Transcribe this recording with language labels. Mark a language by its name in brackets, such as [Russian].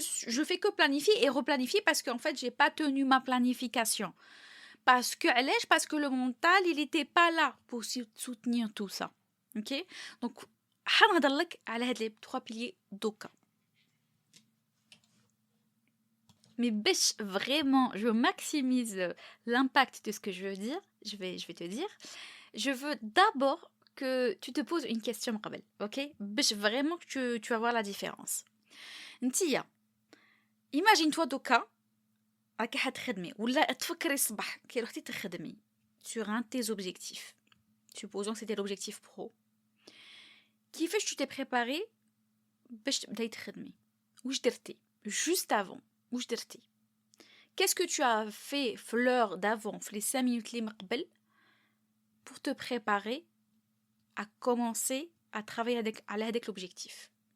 [French] Je fais que planifier et replanifier parce qu'en fait, j'ai pas tenu ma planification. Parce que le mental, il n'était pas là pour soutenir tout ça. Ok? [Arabic] Donc, حنهضر لك على هاد [French] les trois piliers [Arabic] دوكا. [French] Mais vraiment, je maximise l'impact de ce que je veux dire. Je vais te dire. Je veux d'abord que tu te poses une question قبل, ok? Vraiment que tu vas voir la différence. [Arabic] Ntia, [French] imagine-toi [Arabic] دوكا راكي حتخدمي ولا تفكري الصباح كي روحتي تخدمي [French] sur un de tes objectifs. Supposons que c'était l'objectif pro. [Arabic] كيفاش [French] tu t'es préparé [Arabic] باش تبداي تخدمي؟ واش درتي [French] juste avant؟ [Arabic] واش درتي؟ [French] Qu'est-ce que tu as fait l'heure d'avant, les 5 minutes les مقبل pour te préparer à commencer à travailler avec l'objectif?